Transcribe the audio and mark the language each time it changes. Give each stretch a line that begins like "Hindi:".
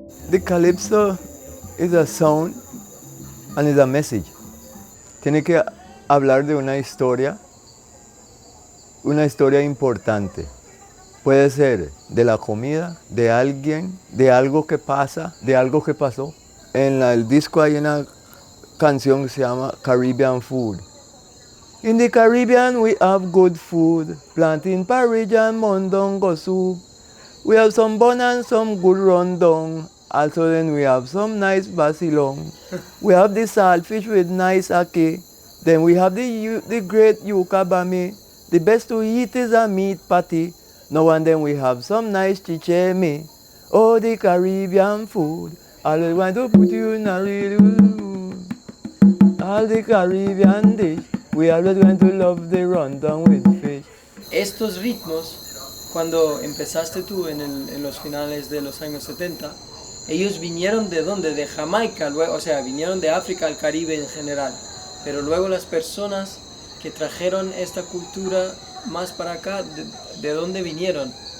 English: The calypso is a sound and is a message.
Spanish: Tiene que hablar de una historia importante. Puede ser de la comida, de alguien, de algo que pasa, de algo que pasó. En el disco hay una canción que se llama Caribbean Food.
English: In the Caribbean we have good food, plantain porridge and mondongo soup. We have some bun and some good rundown. Also then we have some nice basilong. We have the saltfish with nice ake. Then we have the great yuca bami. The best to eat is a meat patty. Now and then we have some nice chicheme. Oh, the Caribbean food. Always want to put you in a real mood. All the Caribbean dish. We always going to love the rundown with fish.
Spanish: Estos ritmos, cuando empezaste tú en los finales de los años 70, ellos vinieron ¿de dónde? De Jamaica, luego, o sea, vinieron de África al Caribe en general. Pero luego las personas que trajeron esta cultura más para acá, ¿de dónde vinieron?